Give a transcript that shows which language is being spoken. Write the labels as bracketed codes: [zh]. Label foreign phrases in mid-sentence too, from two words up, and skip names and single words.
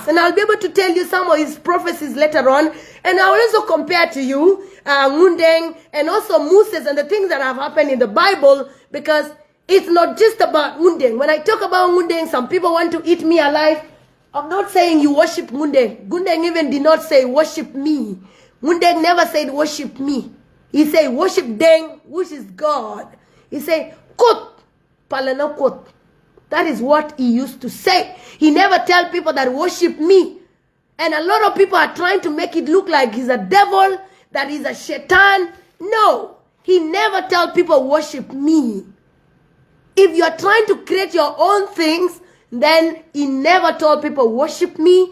[en] And I'll be able to tell you some of his prophecies later on. And I will also compare to you ngundeng and also Moses and the things that have happened in the Bible, because it's not just about ngundeng. When I talk about ngundeng, some people want to eat me alive. I'm not saying you worship ngundeng. Ngundeng even did not say worship me. Ngundeng never said worship me. He said worship Deng, which is God. He said [nus] kot, palana kot. [en] That is what he used to say. He never tell people that worship me. And a lot of people are trying to make it look like he's a devil, that he's a shaitan. No, he never tell people worship me. If you're trying to create your own things, then he never told people worship me.